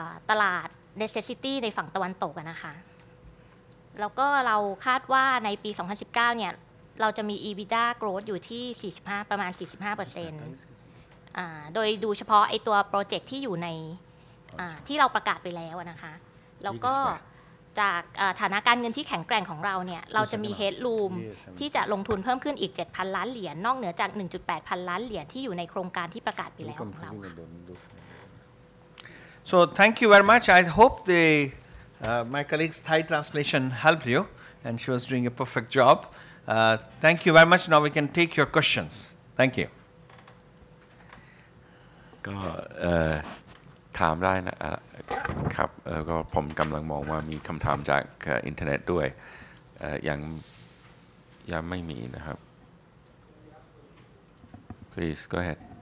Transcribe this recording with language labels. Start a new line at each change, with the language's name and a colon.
Thai: ตลาด necessity ในฝั่งตะวันตกนะคะแล้วก็เราคาดว่าในปี 2019 เนี่ยเราจะมี EBITDA growth อยู่ที่45ประมาณ 45% โดยดูเฉพาะไอตัวโปรเจกต์ที่อยู่ในที่เราประกาศไปแล้วนะคะแล้วก็จากฐานะการเงินที่แข็งแกร่งของเราเนี่ยเราจะมี headroom ที่จะลงทุนเพิ่มขึ้นอีก 7,000 ล้านเหรียญนอกเหนือจาก 1.8 พันล้านเหรียญที่อยู่ในโครงการที่ประกาศไปแล้วของเรา
English: So thank you very much. I hope my colleague's Thai translation helped you, and she was doing a perfect job. Thank you very much. Now we can take your questions. Thank you.
Thai: ก็ถามได้นะครับก็ผมกำลังมองว่ามีคำถามจากอินเทอร์เน็ตด้วยยังไม่มีนะครับ
English: Please go ahead.